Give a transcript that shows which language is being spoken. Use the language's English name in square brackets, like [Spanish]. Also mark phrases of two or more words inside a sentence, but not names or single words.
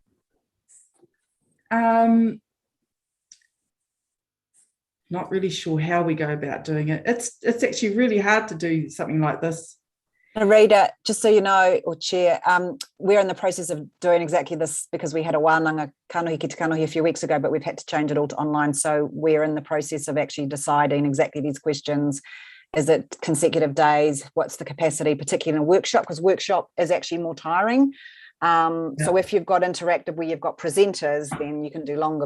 [English] Not really sure how we go about doing it. It's actually really hard to do something like this. Rita, just so you know, or Chair, we're in the process of doing exactly this because we had a [Māori] wānanga kanohi ki te kanohi [English] a few weeks ago, but we've had to change it all to online. So we're in the process of actually deciding exactly these questions. Is it consecutive days? What's the capacity, particularly in a workshop? Because workshop is actually more tiring. So if you've got interactive where you've got presenters, then you can do longer.